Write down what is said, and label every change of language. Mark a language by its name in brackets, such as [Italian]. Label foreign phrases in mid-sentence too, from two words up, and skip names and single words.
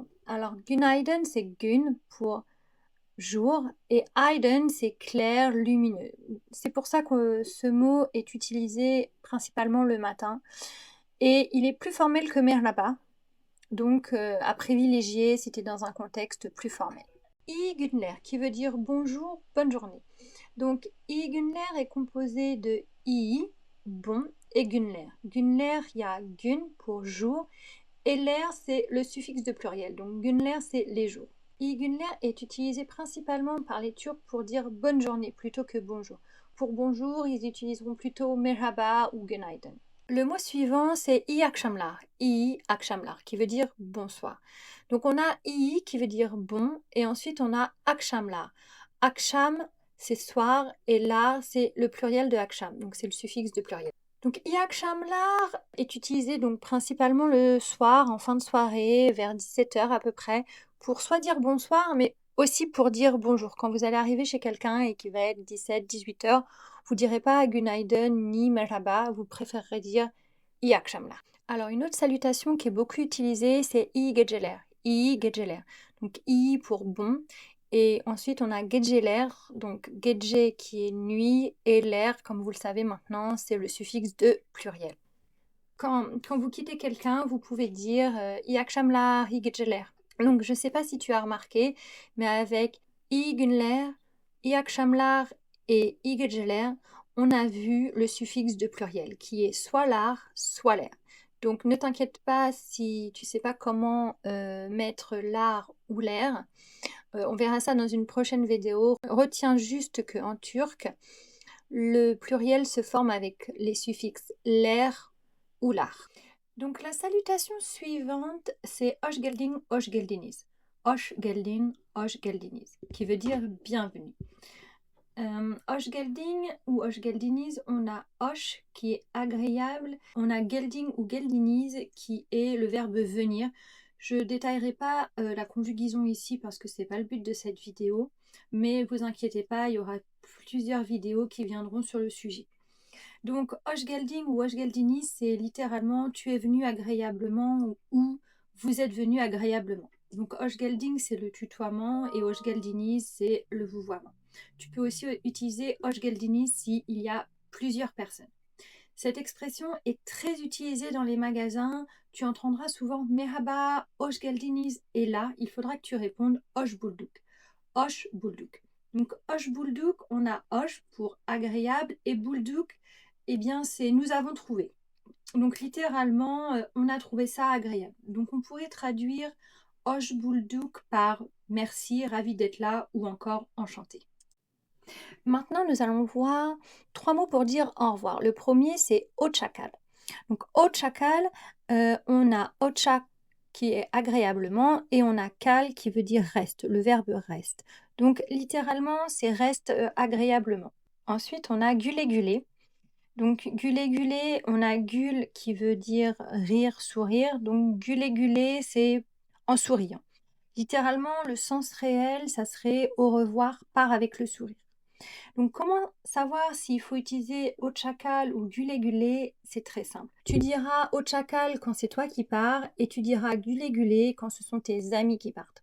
[French] Alors, günaydın, c'est gün pour jour et aydın, c'est clair, lumineux. C'est pour ça que ce mot est utilisé principalement le matin. Et il est plus formel que merhaba. Donc, à privilégier si tu es dans un contexte plus formel. [Turkish] İyi günler, [French] qui veut dire bonjour, bonne journée. Donc, [Turkish] iyi günler [French] est composé de iyi, bon, et günler. Günler, il y a gün pour jour, et ler, c'est le suffixe de pluriel. Donc, günler, c'est les jours. [Turkish] İyi günler [French] est utilisé principalement par les Turcs pour dire bonne journée plutôt que bonjour. Pour bonjour, ils utiliseront plutôt merhaba ou günaydın. Le mot suivant, c'est [Turkish] iyi akşamlar, [French] qui veut dire bonsoir. Donc on a iyi qui veut dire bon, et ensuite on a akşamlar. Akşam, c'est soir, et lar, c'est le pluriel de akşam, donc c'est le suffixe de pluriel. Donc [Turkish] iyi akşamlar [French] est utilisé donc principalement le soir, en fin de soirée, vers 17h à peu près, pour soit dire bonsoir, mais aussi pour dire bonjour. Quand vous allez arriver chez quelqu'un et qu'il va être 17-18h, vous ne direz pas günaydın ni merhaba, vous préférerez dire [Turkish] iyi akşamlar. [French] Alors une autre salutation qui est beaucoup utilisée, c'est [Turkish] iyi geceler. İyi geceler. [French] Donc iyi pour bon. Et ensuite on a geceler, donc gece qui est nuit, et ler, comme vous le savez maintenant, c'est le suffixe de pluriel. Quand vous quittez quelqu'un, vous pouvez dire [Turkish] iyi akşamlar, iyi geceler. [French] Donc je ne sais pas si tu as remarqué, mais avec [Turkish] iyi günler, iyi akşamlar [French] et [Turkish] iyi geceler, [French] on a vu le suffixe de pluriel qui est soit l'ar, soit l'air. Donc ne t'inquiète pas si tu ne sais pas comment mettre l'ar ou l'air. On verra ça dans une prochaine vidéo. Retiens juste qu'en turc, le pluriel se forme avec les suffixes l'air ou l'ar. Donc la salutation suivante, c'est [Turkish] hoş geldin, hoş geldiniz. Hoş geldin, hoş geldiniz, [French] qui veut dire bienvenue. [Turkish] Hoş geldin [French] ou [Turkish] hoş geldiniz, [French] on a hoş qui est agréable, on a geldin ou geldiniz qui est le verbe venir. Je ne détaillerai pas la conjugaison ici parce que ce n'est pas le but de cette vidéo, mais vous inquiétez pas, il y aura plusieurs vidéos qui viendront sur le sujet. Donc, [Turkish] hoş geldin ou hoş geldiniz, [French] c'est littéralement tu es venu agréablement ou vous êtes venu agréablement. Donc, [Turkish] hoş geldin, [French] c'est le tutoiement et [Turkish] hoş geldiniz, [French] c'est le vouvoiement. Tu peux aussi utiliser [Turkish] hoş geldiniz [French] s'il y a plusieurs personnes. Cette expression est très utilisée dans les magasins. Tu entendras souvent [Turkish] merhaba, hoş geldiniz, [French] et là, il faudra que tu répondes [Turkish] hoş bulduk. Hoş bulduk. [French] Donc, [Turkish] hoş bulduk, [French] on a hoş pour agréable et bulduk, eh bien, c'est nous avons trouvé. Donc, littéralement, on a trouvé ça agréable. Donc, on pourrait traduire [Turkish] hoş bulduk [French] par merci, ravi d'être là, ou encore enchanté. Maintenant, nous allons voir 3 mots pour dire au revoir. Le premier, c'est hoşçakal. Donc, hoşçakal, on a hoşça qui est agréablement et on a kal qui veut dire reste, le verbe reste. Donc, littéralement, c'est reste agréablement. Ensuite, on a [Turkish] güle güle. [French] Donc, [Turkish] güle güle, [French] on a gül qui veut dire rire, sourire. Donc, [Turkish] güle güle, [French] c'est en souriant. Littéralement, le sens réel, ça serait au revoir, part avec le sourire. Donc, comment savoir s'il faut utiliser hoşçakal ou [Turkish] güle güle? [French] C'est très simple. Tu diras hoşçakal quand c'est toi qui pars et tu diras [Turkish] güle güle [French] quand ce sont tes amis qui partent.